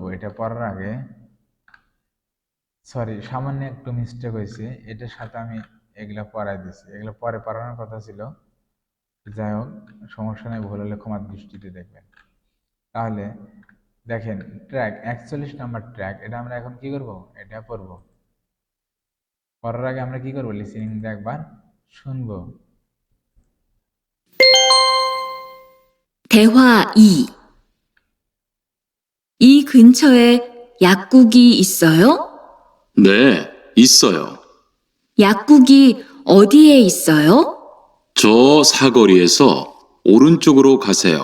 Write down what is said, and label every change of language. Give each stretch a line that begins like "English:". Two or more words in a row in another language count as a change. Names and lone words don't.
Bangla: এটা পড়ার আগে সরি, সামান্য একটু মিস্টেক হয়েছে, এটার সাথে আমি এগুলা পড়াই দিছি, এগুলো পরে পড়ানোর কথা ছিল। যাই হোক, সমস্যা নেই, ভুল হলে ক্ষমার দৃষ্টিতে দেখবেন। তাহলে দেখেন ট্র্যাক 41 নাম্বার ট্র্যাক, এটা আমরা এখন কি করব, এটা পড়বো। পড়ার আগে আমরা কি করবো, লিসেনিং একবার শুনবো।
Korean: 대화 2. 이 근처에 약국이 있어요? 네, 있어요. 약국이 어디에 있어요? 저 사거리에서 오른쪽으로 가세요.